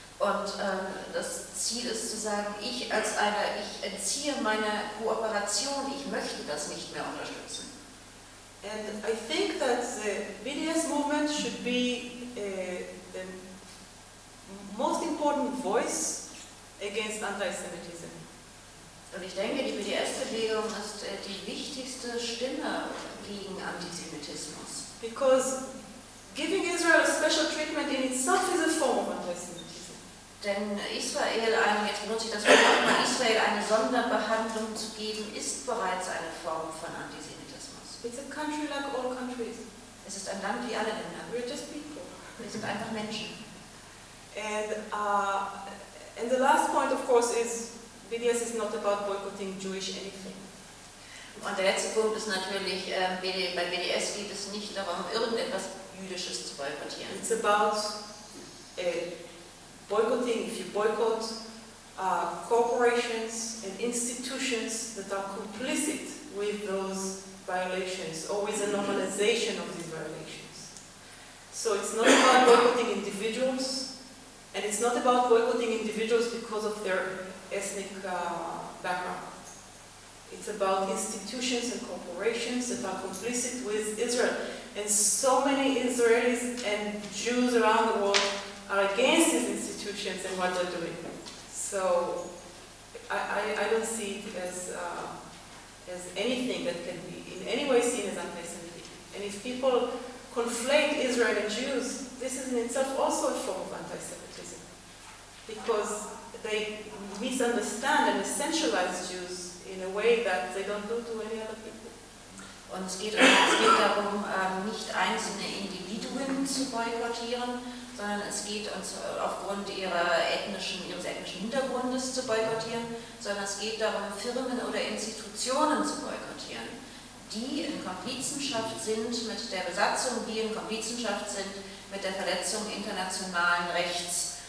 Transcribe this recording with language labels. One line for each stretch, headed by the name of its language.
German: Und das Ziel ist zu sagen, ich entziehe meine Kooperation, ich möchte das nicht mehr unterstützen.
English: And I think that the BDS movement should be the most important voice against anti-Semitism.
German: Und ich denke, die BDS-Bewegung ist die wichtigste Stimme gegen Antisemitismus.
English: Because giving Israel a special treatment in itself is a form of anti-Semitism.
German: Denn Israel, jetzt benutze ich das Wort mal, Israel eine Sonderbehandlung zu geben, ist bereits eine Form von Antisemitismus.
English: It's a country like all countries.
German: Es ist ein Land wie alle Länder.
English: We're just people.
German: Wir sind einfach Menschen.
English: And the last point, of course, is BDS is not about boycotting Jewish anything.
German: Und der letzte Punkt ist natürlich, bei BDS geht es nicht darum, irgendetwas Jüdisches zu boykottieren.
English: It's about boycotting, if you boycott corporations and institutions that are complicit with those violations, or with the normalization of these violations. So it's not about boycotting individuals, and it's not about boycotting individuals because of their ethnic background. It's about institutions and corporations that are complicit with Israel. And so many Israelis and Jews around the world are against these institutions and what they're doing. So I don't see it as anything that can be in any way seen as anti-Semitic. And if people conflate Israel and Jews, this is in itself also a form of anti-Semitism. Because they misunderstand and essentialize Jews in a way that they don't do to any other people.
German: Und es geht darum, nicht einzelne Individuen zu boykottieren, sondern es geht uns aufgrund ihres ethnischen Hintergrundes zu boykottieren, sondern es geht darum, Firmen oder Institutionen zu boykottieren, die in Komplizenschaft sind mit der Besatzung, die in Komplizenschaft sind mit der Verletzung internationalen Rechts.